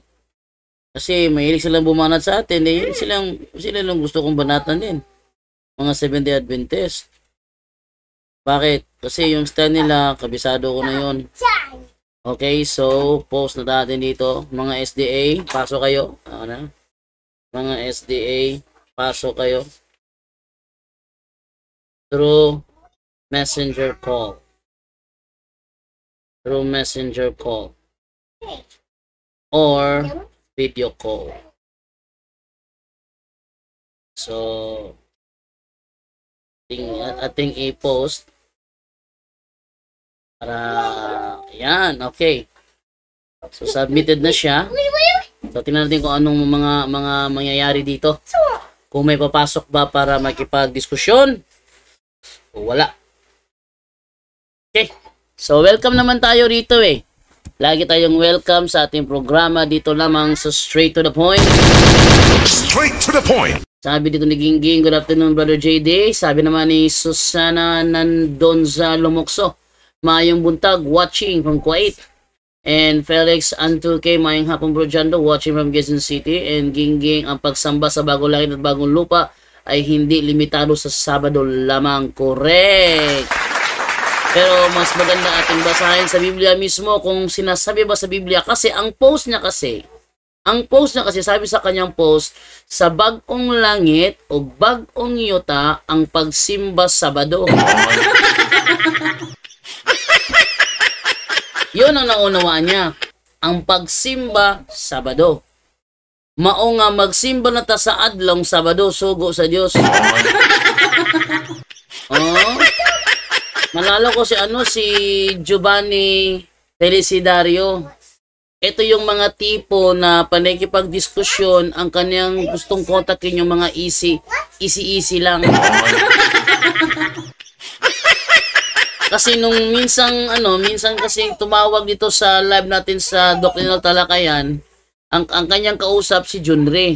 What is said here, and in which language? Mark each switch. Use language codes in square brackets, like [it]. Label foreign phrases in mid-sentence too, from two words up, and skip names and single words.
[tl] Kasi mahilig silang bumanat sa atin, sila lang gusto kong banatan din. Mga Seventh-day Adventist. Bakit? Kasi yung style nila, kabisado ko na yun. Okay, so, post na natin dito. Mga SDA, pasok kayo. Mga SDA, pasok kayo. [en] Through messenger call. Through messenger call. Or video call. [tl] So, ating i-post para yan, okay. So submitted na siya. So tingnan natin kung anong mga mangyayari dito. Kung may papasok ba para makipag-diskusyon o wala. Okay. So welcome naman tayo rito eh. Lagi tayong welcome sa ating programa dito lamang sa Straight to the Point. Straight to the point. Sabi dito ni Gingging, [en] good afternoon [tl] Brother JD. Sabi naman ni Susana Nandonza Lumokso, [ceb] mayong buntag, [en] watching from Kuwait. And Felix Antuke, [ceb] mayong hapon [en] Bro Jando, watching from Quezon City. [tl] And Gingging, ang pagsamba sa bagong langit at bagong lupa ay hindi limitado sa Sabado lamang. Correct! Pero mas maganda ating basahin sa Biblia mismo kung sinasabi ba sa Biblia. Kasi ang post niya kasi, sabi sa kanyang post, sa bagong langit [ceb] o bagong yuta ang pagsimba Sabado. [tl] Yun ang naunawaan niya. [ceb] Ang pagsimba Sabado. Mao nga magsimba na ta sa adlong Sabado, sugo sa Dios. [tl] Oh. Malala ko si Giovanni Felicidario. Ito yung mga tipo na panakipagdiskusyon, ang kanyang gustong kontakin yung mga easy lang. Kasi nung minsan kasi tumawag dito sa live natin sa Doctrinal Talakayan, ang kanyang kausap si Junre.